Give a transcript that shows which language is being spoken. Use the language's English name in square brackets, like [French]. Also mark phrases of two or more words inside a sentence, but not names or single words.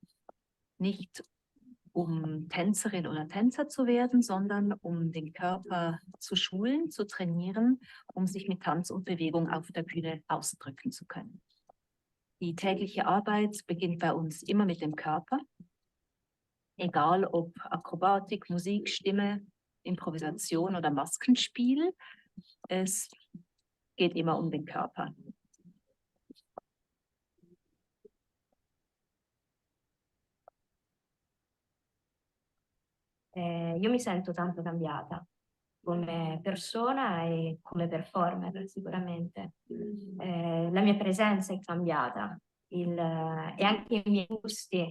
[German] Nicht um Tänzerin oder Tänzer zu werden, sondern um den Körper zu schulen, zu trainieren, um sich mit Tanz und Bewegung auf der Bühne ausdrücken zu können. Die tägliche Arbeit beginnt bei uns immer mit dem Körper. Egal ob Akrobatik, Musik, Stimme, Improvisation oder Maskenspiel, es geht immer um den Körper. [Italian] Io mi sento tanto cambiata come persona e come performer sicuramente. La mia presenza è cambiata e anche i miei gusti.